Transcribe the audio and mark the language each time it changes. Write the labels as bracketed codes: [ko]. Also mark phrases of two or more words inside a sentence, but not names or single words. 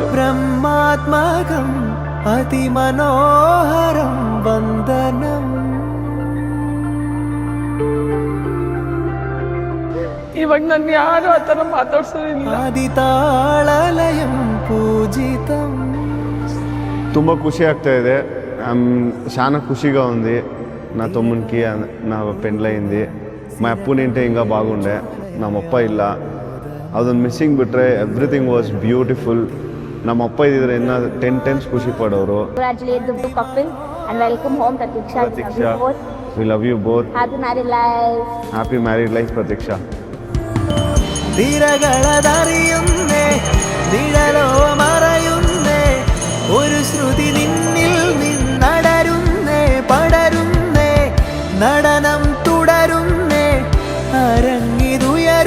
[kn] ಬ್ರಹ್ಮಾತ್ಮಕಂ ಅತಿ ಮನೋಹರಂ ವಂದನಂ. ಇವಾಗ ನನ್ನ ಯಾರು ಆ ಥರ ಮಾತಾಡ್ಸೋದಿಲ್ಲ. ಆದಿತಾಳಲಯಂ [te] పూజితం. [kn] ತುಂಬ [te] ఖుషి [kn] ಆಗ್ತಾ ಇದೆ. [te] చాలా ఖుషిగా ఉంది. నా తమ్మునికి నా పెండ్లయింది. మా అప్పునింటే ఇంకా బాగుండే. [kn] ನಮ್ಮಪ್ಪ ಇಲ್ಲ, ಅದೊಂದು ಮಿಸ್ಸಿಂಗ್ ಬಿಟ್ಟರೆ [en] everything was beautiful. [kn] ನಮ್ಮಪ್ಪ ಇದ್ದಿದ್ರೆ ಇನ್ನೂ [en] 10 times [kn] ಖುಷಿ ಪಡೋರು. [en] Congratulate the couple and welcome home Pratiksha. We love you both. Happy married life. Happy married life Pratiksha. [ml] തിരകളതറിയുന്നേ നിഴലോ മറയുന്നേ ഒരു ശ്രുതി നിന്നിൽ നിന്നടരുന്നേ പടരുന്നേ നടനം തുടരുന്നേ അരങ്ങിതു